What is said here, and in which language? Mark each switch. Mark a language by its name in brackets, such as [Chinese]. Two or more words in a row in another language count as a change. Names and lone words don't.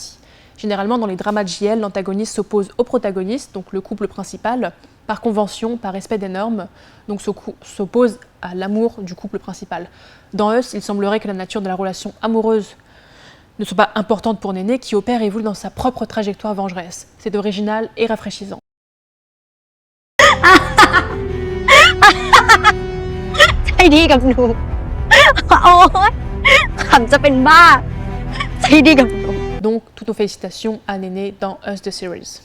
[French] Généralement, dans les dramas de JL, l'antagoniste s'oppose au protagoniste, donc le couple principal, par convention, par respect des normes, donc s'oppose à l'amour du couple principal. Dans Us, il semblerait que la nature de la relation amoureuse ne soit pas importante pour Néné, qui opère et évolue dans sa propre trajectoire vengeresse. C'est original et rafraîchissant. [Thai] ใจดีกับหนูโอ้ยขำจะเป็นบ้าใจดีกับหนู [French] Donc, toutes nos félicitations à Néné dans Us the Series.